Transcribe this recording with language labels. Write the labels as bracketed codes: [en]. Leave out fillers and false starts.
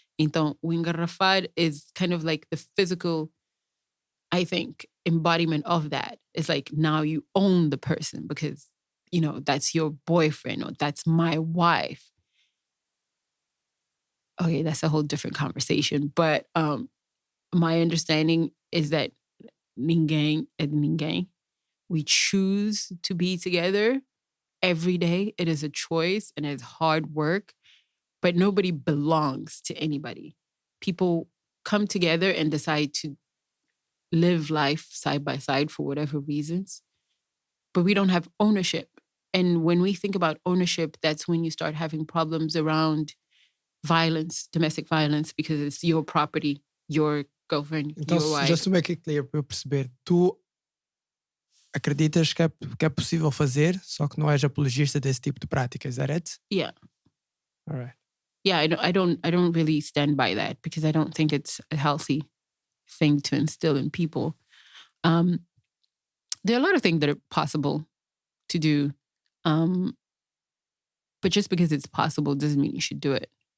[pt] Então, o [en] engarrafar is kind of like the physical, I think, embodiment of that. It's like now you own the person because, you know, that's your boyfriend or that's my wife. Okay, that's a whole different conversation. But my understanding is that [pt] ninguém é de ninguém. [en] We choose to be together every day. It is a choice and it's hard work, but nobody belongs to anybody. People come together and decide to live life side by side for whatever reasons, but we don't have ownership. And when we think about ownership, that's when you start having problems around violence, domestic violence, because it's your property, your girlfriend, [pt] então, [en] your wife. Just to make it clear, [pt] para eu perceber, tu acreditas que é possível fazer, só que não és apologista desse tipo de prática, [en] is that it? Yeah. All right. Yeah, I don't really stand by that because I don't think it's a healthy thing to instill in people. There are a lot of things that are possible to do, but just because it's possible doesn't mean you should do it.